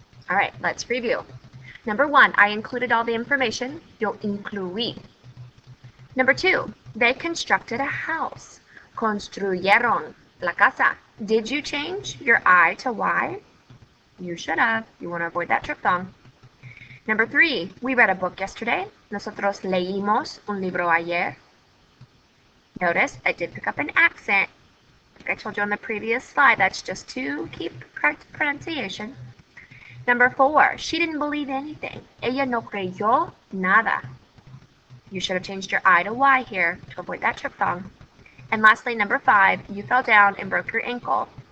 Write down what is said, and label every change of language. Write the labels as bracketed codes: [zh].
[en] All right, let's review. Number 1, I included all the information. [es] Yo incluí. [en] Number 2, they constructed a house. [es] Construyeron la casa. [en] Did you change your I to Y? You should have. You want to avoid that triphthong. Number 3, we read a book yesterday. [es] Nosotros leímos un libro ayer. [en] Notice I did pick up an accent. Like I told you on the previous slide, that's just to keep correct pronunciation. Number 4, she didn't believe anything. [es] Ella no creyó nada. [en] You should have changed your I to Y here to avoid that triphthong. And lastly, number 5, you fell down and broke your ankle.